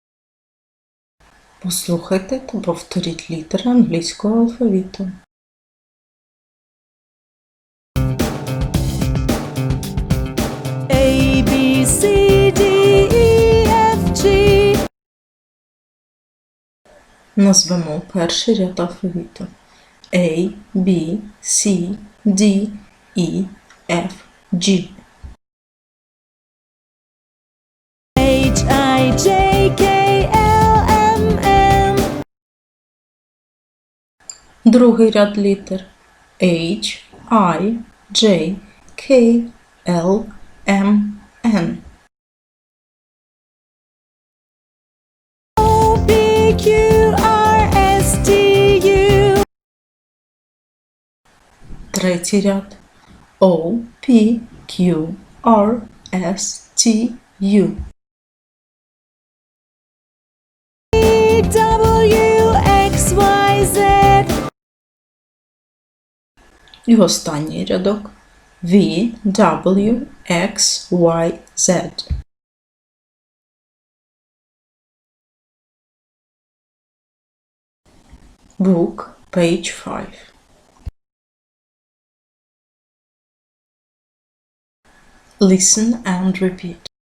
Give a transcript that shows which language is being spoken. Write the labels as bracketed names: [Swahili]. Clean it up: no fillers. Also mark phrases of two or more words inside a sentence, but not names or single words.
[Ukrainian] Послухайте та повторіть літери англійського алфавіту. [English] A, B, C, D, E, F, G. [Ukrainian] Назвемо перший ряд алфавіту. [English] A, B, C, D, E, F, G. H, I, J, K, L, M, N. [Ukrainian] Другий ряд літер. [English] H, I, J, K, L, M, N. O, P, Q, R, S, T, U. [Ukrainian] Третій ряд. [English] O, P, Q, R, S, T, U. V, W, X, Y, Z. [Ukrainian] І останній рядок. [English] V, W, X, Y, Z. Book, page 5. Listen and repeat.